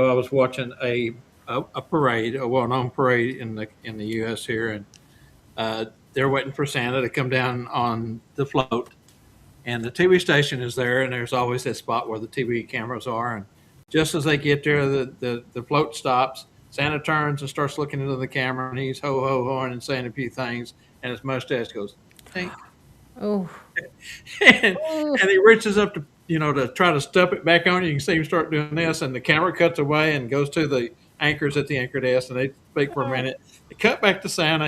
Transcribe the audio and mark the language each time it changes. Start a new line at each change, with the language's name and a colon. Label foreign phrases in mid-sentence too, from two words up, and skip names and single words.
English: I was watching a parade, a well-known parade in the U.S. here, and they're waiting for Santa to come down on the float, and the TV station is there, and there's always that spot where the TV cameras are, and just as they get there, the float stops. Santa turns and starts looking into the camera, and he's ho ho hoing and saying a few things, and his mustache goes, "Tink," Oh. and he reaches up to to try to step it back on. You can see him start doing this, and the camera cuts away and goes to the anchors at the anchor desk, and they speak for a minute. They cut back to Santa.